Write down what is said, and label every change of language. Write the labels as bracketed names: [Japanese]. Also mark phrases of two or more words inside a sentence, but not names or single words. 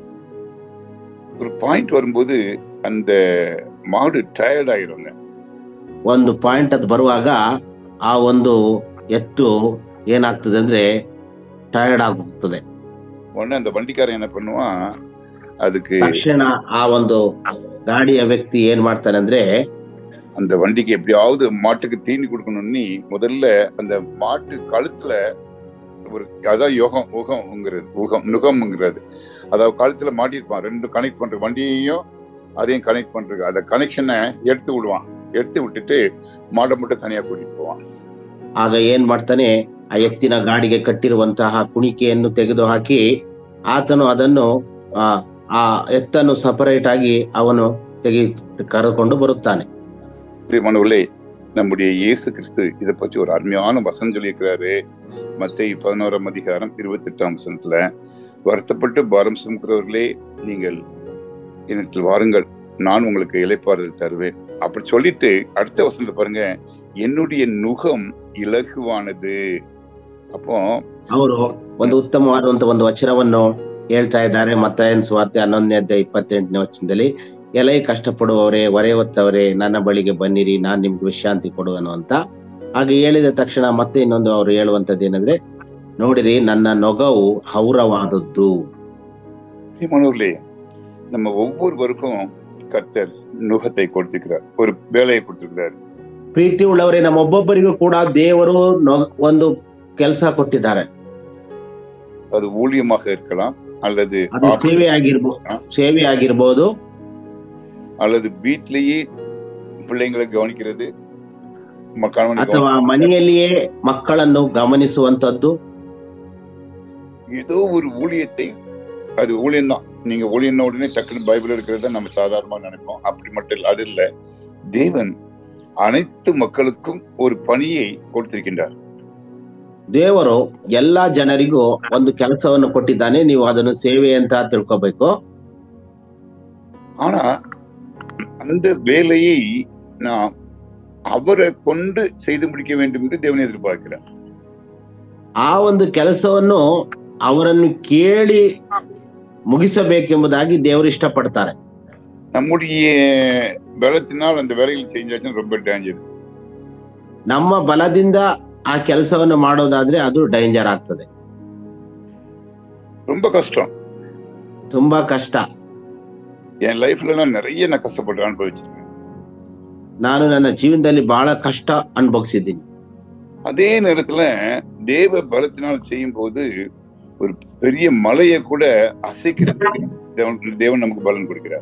[Tamil] ஒரு பாயிண்ட் வரும்போது அந்த மாடு டயர்ட் ஆயிருங்க. [Kannada] ಒಂದು ಪಾಯಿಂಟ್ ಅದು ಬರುವಾಗ ಆ ಒಂದು ಎತ್ತು ಏನಾಗ್ತದೆ ಅಂದ್ರೆ ಟಯರ್ಡ್ ಆಗೋಗ್ತದೆ. [Tamil] உடனே அந்த வண்டிக்காரன் என்ன பண்ணுவான், அதுக்கு [Kannada] ತಕ್ಷಣ ಆ ಒಂದು ಗಾಡಿಯ ವ್ಯಕ್ತಿ ಏನ್ ಮಾಡ್ತಾನೆ ಅಂದ್ರೆ [Tamil] அந்த வண்டிக்கு எப்படியாவது மாட்டுக்கு தீனி கொடுக்கணும்னு முதல்ல அந்த மாட்டு கழுத்துல ஒரு அதான் நுகம்ங்கிறது. அதாவது கழுத்துல மாட்டிருப்பான். ரெண்டு கனெக்ட் பண்ற வண்டியையும் அதையும் கனெக்ட் பண்றது. அந்த கனெக்ஷனை எடுத்து விடுவான். எடுத்து விட்டுட்டு மாடை மட்டும் தனியா கூட்டிட்டு போவான். [Kannada] ಆಗ ಏನ್ ಮಾಡ್ತಾನೆ, ಆ ಎತ್ತಿನ ಗಾಡಿಗೆ ಕಟ್ಟಿರುವಂತಹ ಕುಣಿಕೆಯನ್ನು ತೆಗೆದು ಹಾಕಿ ಆತನು ಅದನ್ನು ಆ ಎತ್ತನ್ನು ಸಪರೇಟ್ ಆಗಿ ಅವನು ಕರೆದುಕೊಂಡು ಬರುತ್ತಾನೆ. [Tamil] பிரியமானவர்களே, நம்முடைய இயேசு கிறிஸ்து இதை பற்றி ஒரு அருமையான வசனம் சொல்லியிருக்கிறாரு. மத்தேயு 11:28 வருத்தப்பட்டு பாரம் சுமக்கிறவர்களே, நீங்கள் என்னிடத்தில் வாருங்கள், நான் உங்களுக்கு இளைப்பாறுதல் தருவேன். அப்படி சொல்லிட்டு அடுத்த வசனத்தை பாருங்க, என்னுடைய நுகம் இலகுவானது. அப்போ [Kannada] ಅವರು ಒಂದು ಉತ್ತಮವಾದಂತಹ ಒಂದು ವಚನವನ್ನು ಹೇಳ್ತಾ ಇದ್ದಾರೆ. ಮತ್ತಾಯನ ಸುವಾರ್ತೆ 11:28 ವಚನದಲ್ಲಿ, ಎಲೈ ಕಷ್ಟಪಡುವವರೇ, ಹೊರೆ ಹೊತ್ತವರೇ, ನನ್ನ ಬಳಿಗೆ ಬನ್ನಿರಿ, ನಾನ್ ನಿಮ್ಗೆ ವಿಶ್ರಾಂತಿ ಕೊಡುವನು ಅಂತ. ಹಾಗೆ ಹೇಳಿದ ತಕ್ಷಣ ಮತ್ತೆ ಇನ್ನೊಂದು ಅವರು ಹೇಳುವಂತದ್ದು ಏನಂದ್ರೆ, ನೋಡಿರಿ ನನ್ನ ನೊಗವು ಹೌರವಾದದ್ದು. [Tamil] நம்ம ஒவ்வொருவருக்கும் கர்த்தர் நுகத்தை கொடுத்திருக்கிறார், ஒரு வேலையை கொடுத்திருக்கிறார். [Kannada] ಪ್ರೀತಿ ಉಳ್ಳವರೇ, ನಮ್ಮ ಒಬ್ಬೊಬ್ಬರಿಗೂ ಕೂಡ ದೇವರು ಒಂದು ಕೆಲಸ ಕೊಟ್ಟಿದ್ದಾರೆ. [Tamil] அது ஊழியமாக இருக்கலாம், அல்லது [Kannada] ಸೇವೆ ಆಗಿರ್ಬೋದು, [Tamil] அல்லது வீட்டிலேயே பிள்ளைங்களை கவனிக்கிறது, [Kannada] ಅಥವಾ ಮನೆಯಲ್ಲಿಯೇ ಮಕ್ಕಳನ್ನು ಗಮನಿಸುವಂತದ್ದು. [Tamil] ஏதோ ஒரு ஊழியத்தை, அது ஊழியம்தான். நீங்க ஊழியம் உடனே டக்குன்னு பைபிள் இருக்கிறத நம்ம சாதாரணமா நினைப்போம். அப்படி மட்டும் இல்லை, அது இல்லை. தேவன் அனைத்து மக்களுக்கும் ஒரு பணியை கொடுத்திருக்கின்றார். [Kannada] ದೇವರು ಎಲ್ಲಾ ಜನರಿಗೂ ಒಂದು ಕೆಲಸವನ್ನು ಕೊಟ್ಟಿದ್ದಾನೆ. ನೀವು ಅದನ್ನು ಸೇವೆ ಅಂತ ತಿಳ್ಕೋಬೇಕು. [Tamil] ஆனா அந்த வேலையை நாம் அவரை கொண்டு செய்து முடிக்க வேண்டும் என்று தேவன் எதிர்பார்க்கிறார். [Kannada] ಆ ಒಂದು ಕೆಲಸವನ್ನು ಅವರನ್ನು ಕೇಳಿ ಮುಗಿಸಬೇಕೆಂಬುದಾಗಿ ದೇವರು ಇಷ್ಟಪಡ್ತಾರೆ. [Tamil] நம்முடைய பலத்தினால் அந்த வேலைகள் செஞ்சாச்சுன்னா ரொம்ப டேஞ்சர். [Kannada] ನಮ್ಮ ಬಲದಿಂದ ಆ ಕೆಲಸವನ್ನು ಮಾಡೋದಾದ್ರೆ ಅದು ಡೇಂಜರ್ ಆಗ್ತದೆ, [Tamil] ரொம்ப கஷ்டம், [Kannada] ತುಂಬಾ ಕಷ್ಟ. [Tamil] என் லைஃப்ல நான் நிறைய கஷ்டப்பட்டு அனுபவிச்சிருக்கேன். [Kannada] ನಾನು ನನ್ನ ಜೀವನದಲ್ಲಿ ಬಹಳ ಕಷ್ಟ ಅನುಭವಿಸಿದ್ದೀನಿ. [Tamil] அதே நேரத்துல தேவ பலத்தினால் செய்யும் போது ஒரு பெரிய மலையை கூட அசைக்கிறதுக்கு தேவன் நமக்கு பலன் கொடுக்கிறார்.